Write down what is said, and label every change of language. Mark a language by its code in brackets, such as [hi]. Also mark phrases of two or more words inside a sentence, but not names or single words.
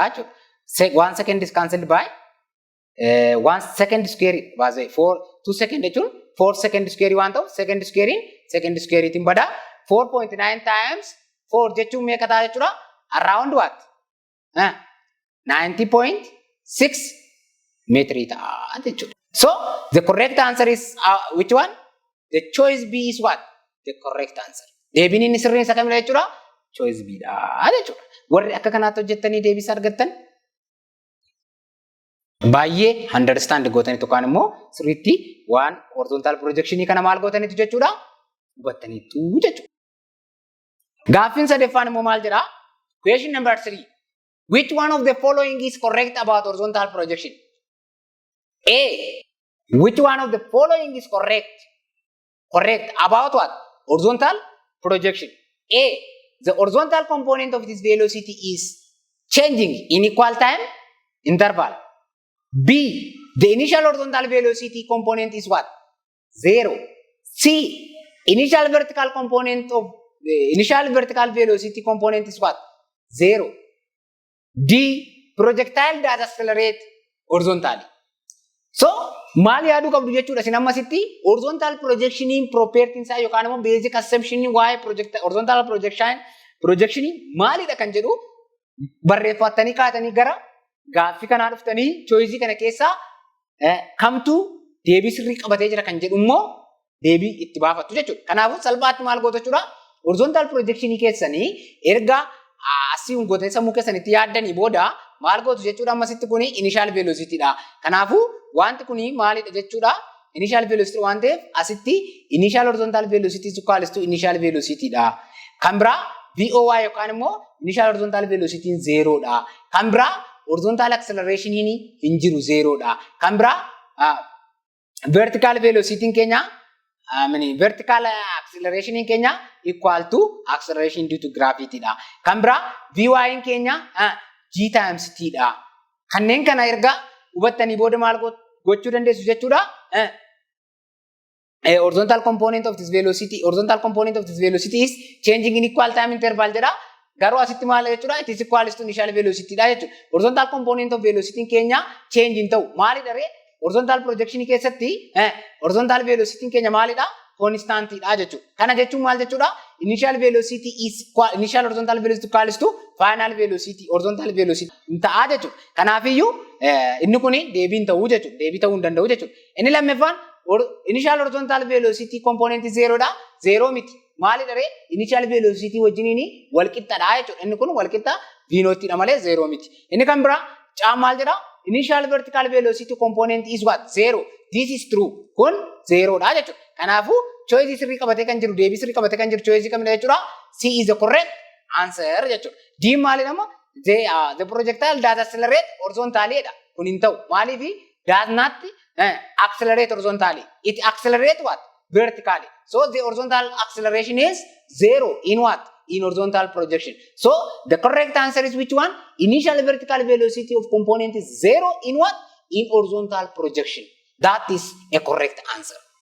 [en] 1 second is cancelled by 1 second square was 2 second 4 second square want of second square in second square itin bada 4.9 times 4 [om] jechu me kata jechudha [en] around what 90.6 meter [om] ita jechudha. [en] So the correct answer is which one? The choice B is what? The correct answer. [om] Deebiin inni sirriin isa kamidha jechudha? Choice B dha jechudha. Warri akka kanaatti hojjettanii deebisa argattan baay'ee understand gootanii tokkaan immoo sirriitti waan [en] horizontal projection [om] kana maal gootaniitu jechuudha hubattaniitu jechuudha. Gaaffiin sadeeffaan immoo maal jedha? [en] Question number 3. Which one of the following is correct about horizontal projection? A. Which one of the following is correct? Correct about what? Horizontal projection. A. The horizontal component of this velocity is changing in equal time interval. B. The initial horizontal velocity component is what? 0. C. Initial vertical component of the initial vertical velocity component is what? 0. D. Projectile does accelerate horizontally. So, [om] maal yaaduu qabdu jechuudha isin ammasitti [en] horizontal projection [om] property isaa yookaan immoo [en] basic assumption [om] waa'ee [en] horizontal projection [om] maalidha kan jedhu barreeffattanii kaatanii gara gaaffii kanaa dhuftanii choice kana keessaa kamtu deebii sirrii qabatee jira kan jedhu immoo deebii itti baafattu jechuudha. Kanaafuu salphaatti maal gootu jechuudha [en] horizontal projection [om] keessanii erga asii gootanii sammuu keessanitti yaaddanii booda maal gootu jechuudha ammasitti kuni [en] initial velocity [om] dha. Kanaafuu wanti kuni maalidha jechuudha [en] initial velocity [om] waan ta'eef asitti [en] initial horizontal velocity is equal to initial velocity [om] dha. Kan biraa VOY yookaan immoo [en] initial horizontal velocity [om] 0 dha. Kan biraa [en] horizontal acceleration [om] hin jiru 0 dha. Kan biraa [en] vertical velocity [om] keenya [en] vertical acceleration [om] keenya [en] equal to acceleration due to gravity [om] dha. Kan biraa VY keenya G times T dha. Kanneen kana erga hubattanii booda maal gochuu dandeessu jechuudha. [en] Horizontal component of this velocity is changing in equal time interval jedha. [om] Garuu asitti maal jechuudha? [en] It is equal to initial velocity [om] dha jechuudha. [en] Horizontal component of velocity [om] keenya change hin ta'u. Maalidha ree? [en] Horizontal projection [om] keessatti [en] horizontal velocity [om] keenya maalidha? Constant dha jechuudha. Kana jechuun maal jechuudha? [en] Initial velocity is initial horizontal velocity equals to final velocity horizontal velocity [om] ta'a jechuudha. Kanaafiyyuu inni kuni deebii hin ta'u jechuudha. Deebii ta'uu hin danda'u jechuudha. Inni lammaffaan [en] initial horizontal velocity component [om] 0 dha. 0 miti. Maalidha ree? [en] Initial velocity [om] wajjiniin wal qixxadha jechuudha. Inni kun wal qixxa [en] v naught [om] dha malee 0 miti. Inni kan biraa maal jedha? [en] Initial vertical velocity component is what? 0. This is true. [om] Kun 0 dha jechuudha. Kanaafuu choice sirrii qabatee kan jiru deebii sirrii qabatee kan jiru choice kamidha jechuudha? [en] C is the correct answer jechuudha. [om] D maalidha? [en] The projectile does accelerate horizontally dha. [om] Kun hin ta'u. [en] Maaliif does not accelerate horizontally. It accelerate what? Vertically. So the horizontal acceleration is 0 in what? In horizontal projection. So the correct answer is which one? Initial vertical velocity of component is 0 in what? In horizontal projection. That is a correct answer.